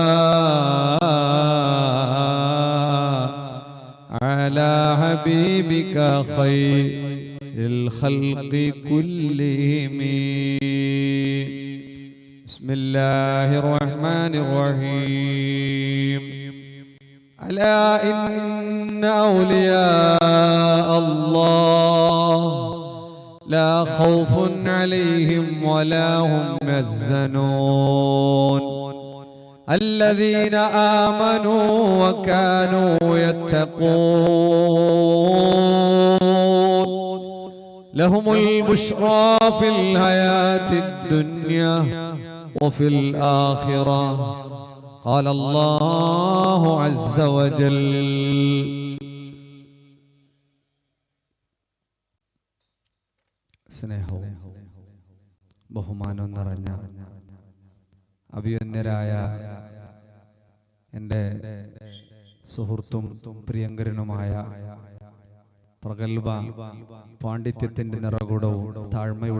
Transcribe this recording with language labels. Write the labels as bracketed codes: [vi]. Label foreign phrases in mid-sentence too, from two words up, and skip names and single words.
[ar] على حبيبك خير الخلق كلهم بسم الله الرحمن الرحيم ألا إن أولياء അല്ലാഹ് لا خوف عليهم ولا هم يحزنون الذين آمنوا وكانوا يتقون لهم البشرى في الحياة الدنيا وفي الآخرة قال الله عز وجل [ml] സ്നേഹവും ബഹുമാനവും നിറഞ്ഞ അഭിവന്യരായ എൻ്റെ സുഹൃത്തും പ്രിയങ്കരനുമായ പ്രഗൽഭ പാണ്ഡിത്യത്തിൻ്റെ നിറകുടവും താഴ്മയുടെ